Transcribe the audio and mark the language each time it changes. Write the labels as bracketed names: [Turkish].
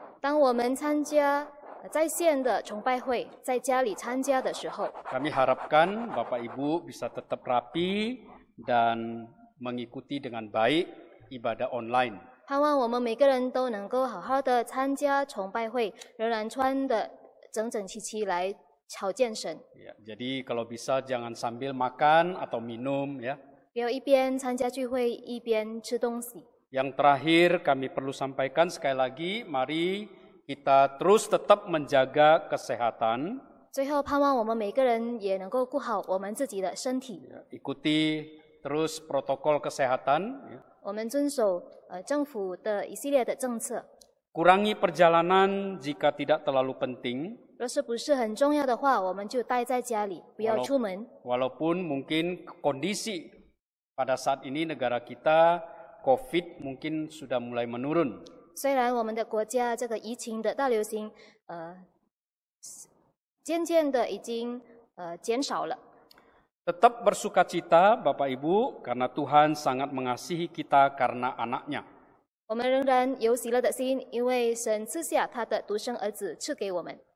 [Chinese] 当我们参加在线的崇拜会，在家里参加的时候， [Indonesian] kami harapkan Bapak Ibu bisa tetap rapi dan mengikuti dengan baik ibadah online. [Chinese] 盼望我们每个人都能够好好的参加崇拜会，仍然穿的整整齐齐来朝见神。 [Indonesian] Ya, jadi kalau bisa jangan sambil makan atau minum ya. [Chinese] 不要一边参加聚会一边吃东西。 [Indonesian] Yang terakhir kami perlu sampaikan sekali lagi, mari kita terus tetap menjaga kesehatan. [Chinese] 最后，盼望我们每个人也能够顾好我们自己的身体。 [Indonesian] Ya, ikuti terus protokol kesehatan. Ya. [Chinese] 我们遵守政府的一系列的政策。 [Indonesian] Kurangi perjalanan jika tidak terlalu penting. [Chinese] 若是不是很重要的话，我们就待在家里，不要出门。 [Indonesian] Walaupun mungkin kondisi pada saat ini negara kita COVID mungkin sudah mulai menurun. [Chinese] 虽然我们的国家这个疫情的大流行，渐渐的已经减少了。 [Indonesian] Tetap bersukacita Bapak Ibu karena Tuhan sangat mengasihi kita karena anaknya. [Chinese] 我们仍然有喜乐的心，因为神赐下他的独生儿子赐给我们。